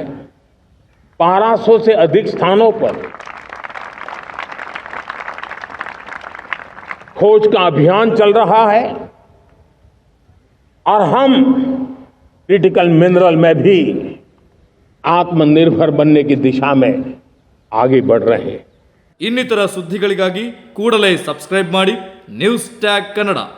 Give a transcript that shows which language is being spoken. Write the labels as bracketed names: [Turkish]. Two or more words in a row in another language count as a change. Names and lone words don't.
[Hindi] 1200 से अधिक स्थानों पर खोज का अभियान चल रहा है. और हम क्रिटिकल मिनरल में भी आत्मनिर्भर बनने की दिशा में आगे बढ़ रहे हैं. [Kannada] ಇನ್ನಿತರ ಸುದ್ದಿಗಳಿಗಾಗಿ ಕೂಡಲೇ ಸಬ್ಸ್ಕ್ರೈಬ್ ಮಾಡಿ ನ್ಯೂಸ್ ಟ್ಯಾಗ್ ಕನ್ನಡ.